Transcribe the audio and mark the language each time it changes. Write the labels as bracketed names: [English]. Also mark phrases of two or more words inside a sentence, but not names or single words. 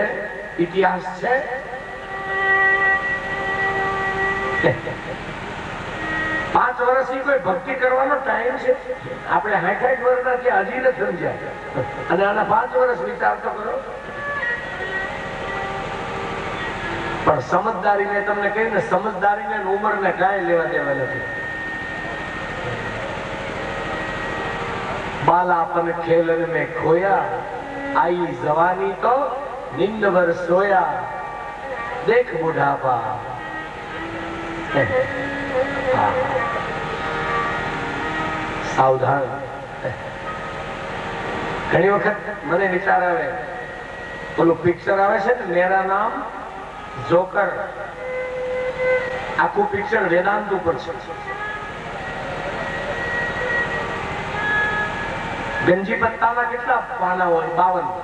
[Gujarati] ઇતિહાસ છે? 5 વર્ષની કોઈ ભક્તિ કરવાનો ટાઈમ છે? આપણે 60 વર્ષના છે, હજી નથી સમજ્યા. અને આના 5 વર્ષ વિચાર તો કરો. પણ સમજદારીને તમને કહી ને, સમજદારીને ઉંમરને કાંઈ લેવા દેવા નથી. [Hindi] बालापन खेलन में खोया, आई जवानी तो निंद भर सोया, देख बुढ़ापा. सावधान. [Gujarati] ઘણી વખત મને વિચાર આવે, ઓલું પિક્ચર આવે છે ને, મેરા નામ જોકર. આખું પિક્ચર વેદાંત ઉપર છે. ગંજી પત્તામાં કેટલા પાના હોય? 52.